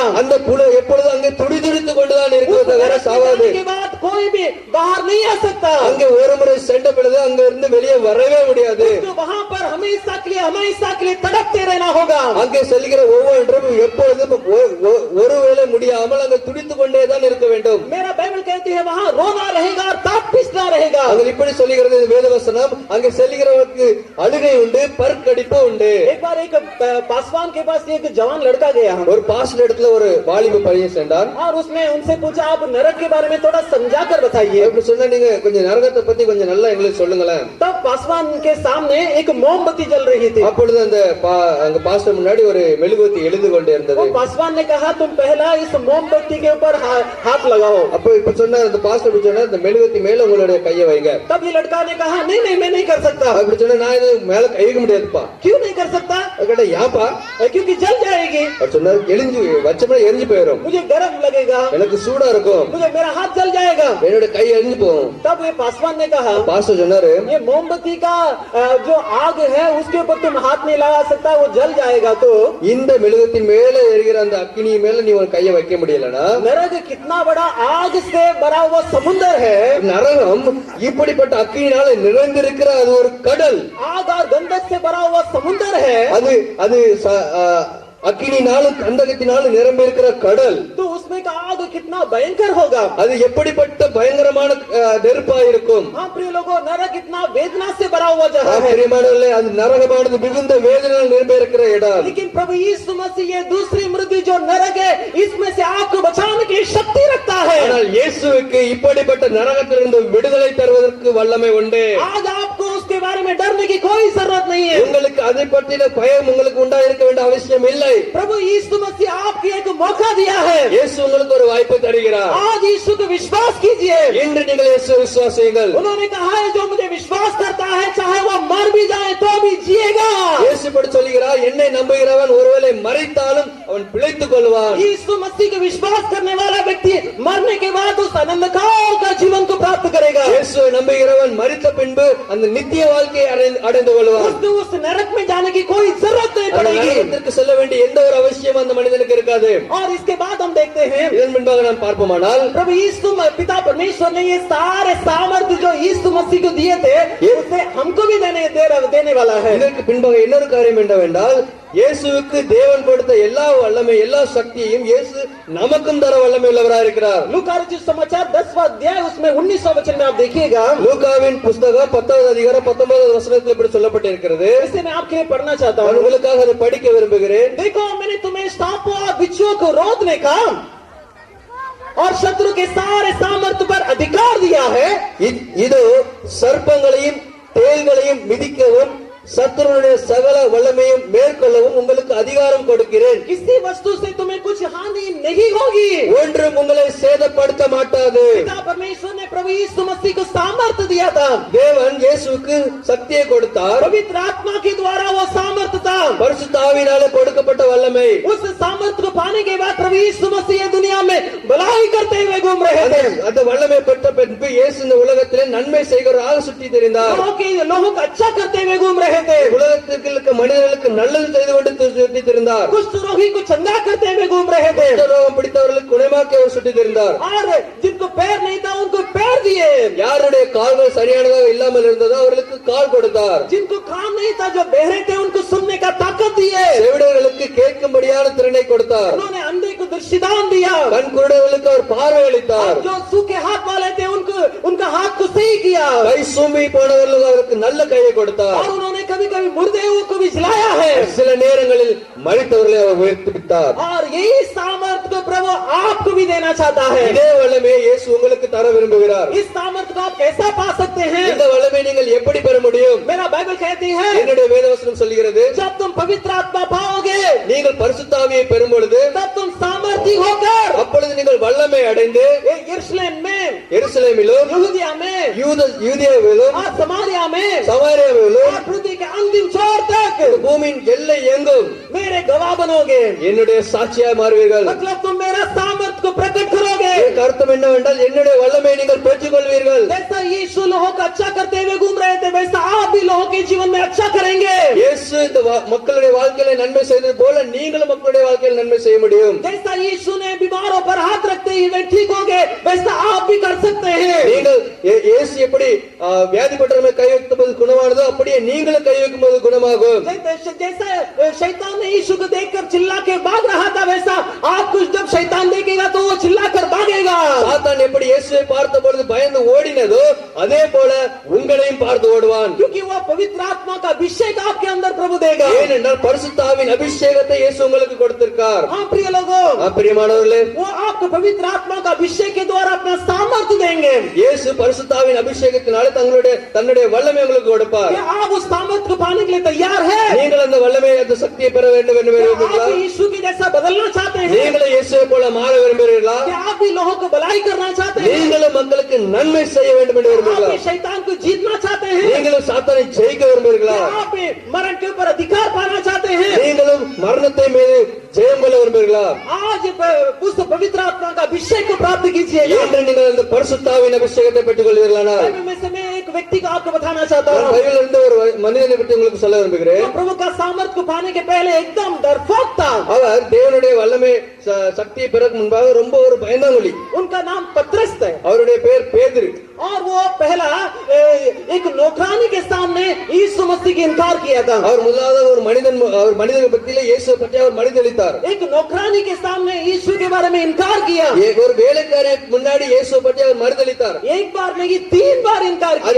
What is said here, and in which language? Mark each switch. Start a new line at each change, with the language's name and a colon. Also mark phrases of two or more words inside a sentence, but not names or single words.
Tamil: அந்த புழு எப்பொழுதும் அங்கே துடிதுடித்து கொண்டுதான் இருக்கும், தவிர சாகாது.
Hindi: के बाद कोई भी बाहर नहीं आ सकता.
Tamil: அங்கே ஒரு முறை சென்ற பொழுது அங்க இருந்து வெளியே வரவே முடியாது.
Hindi: तो वहाँ पर हमेशा के लिए तड़पते रहना होगा.
Tamil: அங்கே செல்கிற ஒவ்வொன்றும் எப்பொழுதும் ஒருவேளை முடியாமல் அங்கே துடித்துக் கொண்டேதான் இருக்க வேண்டும்.
Hindi: मेरा बाइबल कहती है वहाँ रोना रहेगा और दांत पिसना रहेगा.
Tamil: அங்க இப்படி சொல்லுகிறது வேதவசனம், அங்கே செல்கிறவருக்கு அழுகை உண்டு, பற்கடிப்பு உண்டு.
Hindi: एक बार एक पासवान के पास एक जवान लड़का गया,
Tamil: ஒரு பாஸ்டர் இடத்துல ஒரு வாலிப பையன் சென்றான்.
Hindi: और उसने उनसे पूछा आप नरक के बारे में थोड़ा समझा कर बताइए.
Tamil: அப்படி சொன்னா நீங்க கொஞ்சம் நரகத்தை பத்தி கொஞ்சம் நல்லா எங்களுக்கு சொல்லுங்களேன்.
Hindi: तब पासवान के सामने एक मोमबत्ती जल रही थी.
Tamil: அப்பொழுது அந்த பாஸ்டர் முன்னாடி ஒரு மெழுகுவர்த்தி எழுந்து கொண்டே இருந்தது.
Hindi: पासवान ने कहा तुम पहला इस मोमबत्ती के ऊपर हाथ लगाओ.
Tamil: அப்போ இப்ப சொன்னா அந்த பாஸ்டர் இப்படி சொன்னா இந்த மெழுகுவர்த்தி மேல உங்களுடைய கையை வைங்க.
Hindi: तब ये लड़का ने कहा नहीं नहीं मैं नहीं कर सकता.
Tamil: அப்படி சொன்னா நான் இது மேல கை வைக்க முடியாதுப்பா.
Hindi: क्यों नहीं कर सकता?
Tamil: கேட்டா யாப்பா?
Hindi: क्योंकि जल जाएगी.
Tamil: அவர் சொன்னார் எரிஞ்சு வச்சமே எரிஞ்சு போயிடும்,
Hindi: मुझे गर्म लगेगा,
Tamil: எனக்கு சூடா இருக்கும்,
Hindi: मुझे मेरा हाथ जल जाएगा.
Tamil: என்னோட கை எரிஞ்சு போகும்.
Hindi: तब ये पासवान ने कहा
Tamil: பாஸ்டர் சொன்னாரு
Hindi: ये मोमबत्ती का जो आग है उसके ऊपर तुम हाथ नहीं लगा सकता, वो जल जाएगा. तो
Tamil: இந்த மெழுகுவர்த்தின் மேல எரிகிற அந்த அக்கினி மேல நீ உன் கையை வைக்க முடியலனா
Hindi: नरक कितना बड़ा आग से भरा हुआ समुद्र है.
Tamil: நரகம் இப்படிப்பட்ட அக்கினியால நிறைந்திருக்கிற அது ஒரு கடல்.
Hindi: आग और गंधक से भरा हुआ समुद्र है.
Tamil: அது அக்கினினாலும் கந்தகத்தினாலும் நிரம்பி இருக்கிற கடல்.
Hindi: तो उसमें का आग कितना भयंकर होगा.
Tamil: அது எப்படிப்பட்ட பயங்கரமான நெருப்பா இருக்கும்.
Hindi: हाँ प्रिय लोगों, नरक कितना वेदना से भरा हुआ जगह है.
Tamil: பிரியமானவர்களே, அது நரகமானது மிகுந்த வேதனையால் நிரம்பி இருக்கிற இடம்.
Hindi: लेकिन प्रभु यीशु मसीह ये दूसरी मृत्यु जो नरक है इसमें से आग को बचाने की शक्ति रखता है.
Tamil: ஆனால் இயேசுவுக்கு இப்படிப்பட்ட நரகத்திலிருந்து விடுதலை தருவதற்கு வல்லமை உண்டு.
Hindi: आज आपको उसके बारे में डरने की कोई जरूरत नहीं है.
Tamil: உங்களுக்கு அதை பற்றின பயம் உங்களுக்கு உண்டாயிருக்க வேண்டிய அவசியம் இல்லை.
Hindi: प्रभु यीशु मसीह आपको एक मौका दिया है.
Tamil: இயேசு உங்களுக்கு ஒரு வாய்ப்பு தருகிறார்.
Hindi: आज यीशु को विश्वास कीजिए.
Tamil: இன்று நீங்கள் இயேசுவை விசுவாசியுங்கள்.
Hindi: उन्होंने कहा है जो मुझे विश्वास करता है चाहे वो मर भी जाए तो भी जिएगा.
Tamil: இயேசு இப்படி சொல்கிறார், என்னை நம்புகிறவன் ஒருவேளை மரித்தாலும் அவன் பிழைத்துக் கொள்வான்.
Hindi: यीशु मसीह को विश्वास करने वाला व्यक्ति मरने के बाद उस अनंत काल का जीवन को प्राप्त करेगा.
Tamil: இயேசுவை நம்புகிறவன் மரித்த பின்பு அந்த நித்திய வாழ்க்கையை அடைந்து கொள்வான்.
Hindi: उसको उस नरक में जाने की कोई जरूरत नहीं पड़ेगी.
Tamil: நரகத்திற்கு செல்ல வேண்டிய எந்த ஒரு அவசியம் அந்த மனிதனுக்கு இருக்காது.
Hindi: और इसके बाद हम देखते हैं
Tamil: இதன் முன்பாக நாம் பார்ப்போமானால்
Hindi: प्रभु यीशु पिता परमेश्वर ने ये सारे सामर्थ्य जो यीशु मसीह को दिए थे उसे हमको भी देने वाला है.
Tamil: இதற்கு பின்பாக இன்னொரு காரியம் என்னவென்றால் இயேசுவுக்கு தேவன் கொடுத்த எல்லா வல்லமை எல்லா சக்தியையும் இயேசு நமக்கும் தர வல்லமை உள்ளவராக இருக்கிறார்.
Hindi: लूका रचित समाचार 10वां अध्याय उसमें 19वां वचन में आप देखिएगा.
Tamil: லூகாவின் புத்தகம் 10வது அதிகாரம் 19வது வசனத்தில் இப்படி சொல்லப்பட்டிருக்கிறது.
Hindi: इसे मैं आपके लिए पढ़ना चाहता हूं.
Tamil: உங்களுக்காக அதை படிக்க விரும்புகிறேன்.
Hindi: देखो मैंने तुम्हें सांपों और बिच्छुओं को रोकने का और शत्रु के सारे सामर्थ्य पर अधिकार दिया है.
Tamil: இது சர்ப்பங்களையும் தேள்களையும் மிதிக்கவும் சத்துருடைய சகல வல்லமையும் மேற்கொள்ளவும் உங்களுக்கு அதிகாரம் கொடுக்கிறேன்.
Hindi: किसी वस्तु से तुम्हें कुछ हानि नहीं होगी.
Tamil: ஒன்றும் உங்களை சேதப்படுத்த மாட்டாது.
Hindi: पिता परमेश्वर ने प्रभु यीशु मसीह को सामर्थ्य दिया था.
Tamil: தேவன் இயேசுவுக்கு சக்தியை கொடுத்தார்.
Hindi: पवित्र आत्मा के द्वारा वो सामर्थ्य था.
Tamil: பரிசுத்த ஆவியினாலே கொடுக்கப்பட்ட வல்லமை.
Hindi: उस सामर्थ्य को पाने के बाद प्रभु यीशु मसीह दुनिया में भलाई करते हुए घूम रहे थे.
Tamil: அந்த வல்லமை பெற்ற பின்பு இயேசு இந்த உலகத்திலே நன்மை செய்கிறவராக சுற்றி திரிந்தார்.
Hindi: लोगों को अच्छा करते हुए घूम रहे थे.
Tamil: உலகத்தில் இருக்க மனிதர்களுக்கு நல்லது செய்து கொண்டு சுற்றி திரிந்தார்.
Hindi: कुष्ठ रोगी को चंगा करते हुए घूम रहे थे.
Tamil: ரோகம் பிடித்தவர்களுக்கு குணமாக்கி அவர் சுற்றி திரிந்தார்.
Hindi: और जिनको पैर नहीं था उनको पैर दिए.
Tamil: யாருடைய கால்கள் சரியானதாக இல்லாமல் இருந்ததோ அவர்களுக்கு கால் கொடுத்தார்.
Hindi: जिनको कान नहीं था जो बहरे थे उनको सुनने का ताकत दिए.
Tamil: செவிடர்களுக்கு கேட்கும்படியான திறனை கொடுத்தார்.
Hindi: उन्होंने अंधे को दृष्टिदान दिया.
Tamil: கண் குருடர்களுக்கு அவர் பார்வை அளித்தார்.
Hindi: जो सूखे हाथ वाले थे उनको उनका हाथ को सही किया.
Tamil: கை சூம்பி போனவர்களுக்கு அவருக்கு நல்ல கையை கொடுத்தார்.
Hindi: और उन्होंने कभी कभी मुर्दे को भी जिलाया है.
Tamil: சில நேரங்களில் மரித்தவர்களை அவர் உயிர்ப்பித்தார்.
Hindi: और यही सामर्थ्य को प्रभु आपको भी देना चाहता है.
Tamil: இதே வல்லமையை இயேசு உங்களுக்கு தர விரும்புகிறார்.
Hindi: इस सामर्थ्य को आप कैसा पा सकते हैं?
Tamil: இந்த வல்லமையை நீங்கள் எப்படி பெற முடியும்?
Hindi: मेरा बाइबल कहती है
Tamil: என்னுடைய வேதவசனம் சொல்கிறது,
Hindi: जब तुम पवित्र आत्मा पाओगे
Tamil: நீங்கள் பரிசுத்த ஆவியை பெறும் பொழுது
Hindi: तब तुम सामर्थी होकर
Tamil: அப்பொழுது நீங்கள் வல்லமை அடைந்து
Hindi: यरूशलेम में,
Tamil: எருசலேமிலும்
Hindi: यहूदिया में
Tamil: யூதேயாவிலும்
Hindi: और समारिया में
Tamil: சமாரியாவிலும்
Hindi: और पृथ्वी के अंतिम छोर तक
Tamil: பூமியின் எல்லை எங்கும்
Hindi: मेरे गवाह बनोगे,
Tamil: என்னுடைய சாட்சியாய் மாறுவீர்கள்.
Hindi: मतलब तुम मेरा सामर्थ को प्रकट करोगे।
Tamil: இதற்கு அர்த்தம் என்னவென்றால் என்னுடைய வல்லமையை நீங்கள் பெற்றுக்கொள்வீர்கள்.
Hindi: जैसा यीशु लोगों का अच्छा करते हुए घूम रहे थे, वैसा आप भी लोगों के जीवन में अच्छा करेंगे।
Tamil: இயேசு இந்த மக்களுடைய வாழ்க்கையில நன்மை செய்தது போல நீங்களும் மக்களுடைய வாழ்க்கையில் நன்மை செய்ய முடியும்.
Hindi: जैसा यीशु ने बीमारों पर हाथ रखते ही वे ठीक हो गए, वैसा आप भी कर सकते हैं।
Tamil: நீங்கள் இயேசு எப்படி வியாதிப்பட்டவர்களை கை வைக்கும்போது குணமானதோ அப்படியே நீங்களும் கை வைக்கும்போது குணமாகும்.
Hindi: जैसे शैतान ने यीशु को देखकर चिल्ला के भाग रहा था, वैसा आप कुछ जब शैतान देखेगा तो वो चिल्ला कर भागेगा।
Tamil: சாத்தான் எப்படி இயேசுவை பார்த்த பொழுது பயந்து ஓடினதோ அதே போல உங்களையும் பார்த்து ஓடுவான்.
Hindi: क्योंकि वो पवित्र आत्मा का अभिषेक आपके अंदर प्रभु देगा।
Tamil: ஏனென்றால் பரிசுத்த ஆவியின் அபிஷேகத்தை இயேசு உங்களுக்கு கொடுத்திருக்கார்.
Hindi: हाँ प्रिय लोगों,
Tamil: பிரியமானவர்களே,
Hindi: वो आपको पवित्र आत्मा का अभिषेक के द्वारा अपना सामर्थ्य देंगे।
Tamil: இயேசு பரிசுத்த ஆவியின் அபிஷேகத்தினாலே தன்னுடைய வல்லமை உங்களுக்கு கொடுப்பார்.
Hindi: क्या आप उस सामर्थ्य को पाने के लिए तैयार हैं?
Tamil: நீங்கள் அந்த வல்லமையை அந்த சக்தியை பெற வேண்டும் என்று விரும்புகிறீர்களா?
Hindi: आप यीशु की जैसा बदलना चाहते हैं?
Tamil: நீங்களும் இயேசுவை போல மாற விரும்புகிறீர்களா?
Hindi: क्या आप भी लोगों को भलाई करना चाहते हैं?
Tamil: நீங்களும் மக்களுக்கு நன்மை செய்ய வேண்டும் என்று
Hindi: आप
Tamil: விரும்புகிறீர்களா?
Hindi: भी शैतान को जीतना चाहते हैं?
Tamil: நீங்களும் சாத்தானை ஜெயிக்க விரும்புகிறீர்களா?
Hindi: क्या आप भी मरण के ऊपर अधिकार पाना चाहते हैं?
Tamil: நீங்களும் மரணத்தை மீது ஜெயம் கொள்ள விரும்புகிறீர்களா?
Hindi: आज उस पवित्र आत्मा का अभिषेक को प्राप्त कीजिए।
Tamil: என்று நீங்கள் அந்த பரிசுத்த ஆவியின் அபிஷேகத்தை பெற்றுக் கொள்வீர்களானால்
Hindi: बाइबल में से मैं एक व्यक्ति को आपको बताना चाहता हूँ।
Tamil: பைபிளில் இருந்து ஒரு மனிதனை பற்றி உங்களுக்கு சொல்ல விரும்புகிறேன்.
Hindi: वो प्रभु का सामर्थ को पाने के पहले एकदम डरपोक था।
Tamil: அவர் தேவனுடைய வல்லமை சக்தியை பெறக்கு முன்பாக ரொம்ப ஒரு பயந்தாங்குழி.
Hindi: उनका नाम पत्रस है
Tamil: அவருடைய பெயர் பேதுரு.
Hindi: और वो पहला एक नौकरानी के सामने यीशु मसीह की इनकार किया था।
Tamil: அவர் முதலாவது ஒரு மனிதனை பற்றியிலே இயேசுவை பற்றி அவர் மறுதலித்தார்.
Hindi: एक नौकरानी के सामने यीशु के बारे में इनकार किया।
Tamil: ஒரு வேலைக்காரன் முன்னாடி இயேசுவை பற்றி அவர் மறுதலித்தார்.
Hindi: एक बार नहीं 3 बार इनकार किया।